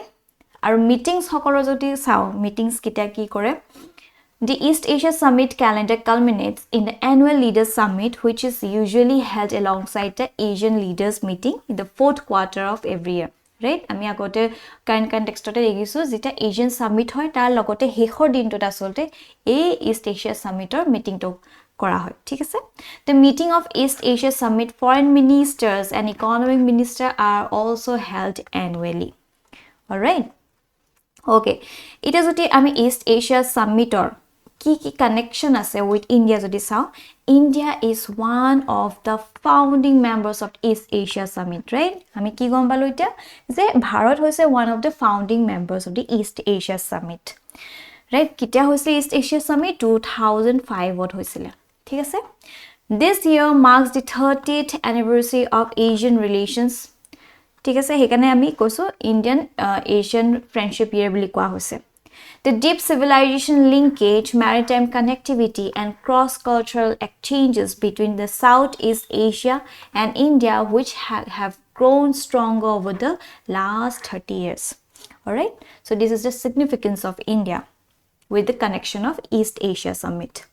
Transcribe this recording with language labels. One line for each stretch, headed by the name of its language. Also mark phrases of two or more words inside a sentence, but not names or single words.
English: Our meetings
Assamese: সকলো যদি চাও
English: meetings
Assamese: কিটা কি কৰে
English: The East Asia Summit calendar culminates in the annual Leaders Summit, which is usually held alongside the Asian Leaders Meeting in the fourth quarter of every year. Right?
Assamese: আমি আগতে
English: current contextতে
Assamese: দেখিছো যেটা Asian Summit হয় তাৰ লগতে হেখৰ দিনটোত আসলতে এই East Asia Summitৰ মিটিংটো কৰা হয় ঠিক আছে
English: The meeting of East Asia Summit foreign ministers and economic minister are also held annually. All right? Okay. It is
Assamese: যদি আমি East Asia Summitৰ কি
English: connection আছে with India
Assamese: যদি চাও
English: India is one of the founding members of East Asia Summit right
Assamese: আমি কি গম পালো এটা যে ভাৰত হৈছে
English: one of the founding members of the East Asia Summit right
Assamese: কিটা হৈছিল East Asia Summit 2005 ত হৈছিল ঠিক আছে
English: This year marks the 30th anniversary of Asian relations
Assamese: ঠিক আছে হেকানে আমি কৈছো
English: Indian Asian friendship year
Assamese: বুলি কোৱা হৈছে
English: The deep civilization linkage, maritime connectivity, and cross-cultural exchanges between the Southeast Asia and India, which have grown stronger over the last 30 years. Alright? So this is the significance of India with the connection of East Asia Summit.